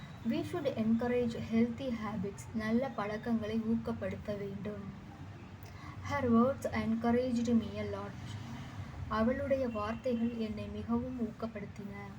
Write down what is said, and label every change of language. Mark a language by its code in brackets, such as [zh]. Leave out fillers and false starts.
[en] We should encourage healthy habits. [ta] நல்ல பழக்கங்களை ஊக்கப்படுத்த வேண்டும். [en] Her words encouraged me a lot. [ta] அவளுடைய வார்த்தைகள் என்னை மிகவும் ஊக்கப்படுத்தின.